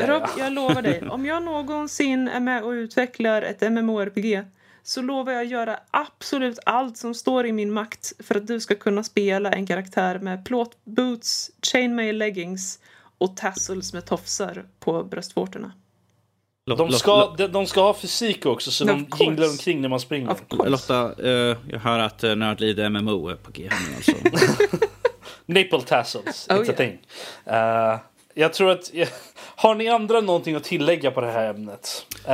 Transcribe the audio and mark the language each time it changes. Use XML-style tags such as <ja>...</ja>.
<sv>Rob, jag lovar dig, om jag någonsin är med och utvecklar ett MMORPG så lovar jag göra absolut allt som står i min makt för att du ska kunna spela en karaktär med plåtboots, chainmail leggings och tassels med tofsar på bröstvårtorna. De ska ha fysik också, så de jinglar omkring när man springer. Lotta, jag hör att Nerdly är MMO på G. Alltså.</sv> <en>Nipple tassels, oh, it's yeah. a thing.</en> <sv>Jag tror att... Har ni andra någonting att tillägga på det här ämnet?</sv>